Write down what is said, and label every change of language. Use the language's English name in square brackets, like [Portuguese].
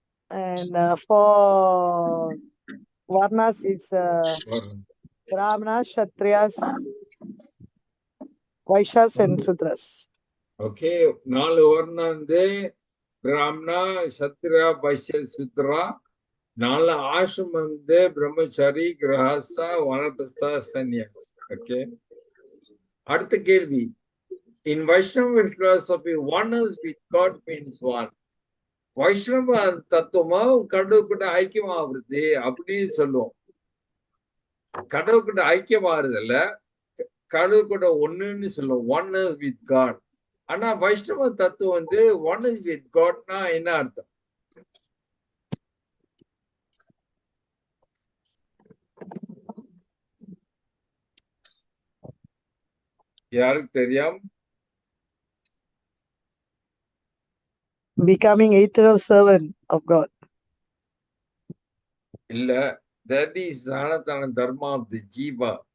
[English] And for Varnas is Brahmana, Kshatriyas, Vaishyas and Sudras. [Tamil] Okay, 4 வர்ணம் வந்து பிராமணா, சத்ரா, வைஷ்ய, சூத்ரா. 4 ஆசிரமம் வந்து பிரம்மச்சாரி, கிரகஸ்தா, வானப்பிரஸ்தா, சன்னியாசி. ஓகே, அடுத்த கேள்வி. [English] In Vaishnava philosophy, oneness with God means what? [Tamil] வைஷ்ணவ தத்துவம் கடவுள் கூட ஐக்கியமாகிறது அப்படின்னு சொல்லுவோம். கடவுள் கூட ஐக்கியமாறுதல்ல, கடவுள் கூட ஒண்ணுன்னு சொல்லுவோம். [English] oneness with God. [Tamil] ஆனா வைஷ்ணவ தத்துவம் வந்து [English] oneness with God [Tamil] னா என்ன அர்த்தம்? யாருக்கு தெரியும்? [English] Becoming eternal servant of God. இல்ல, that is Sanatana Dharma of the Jiva.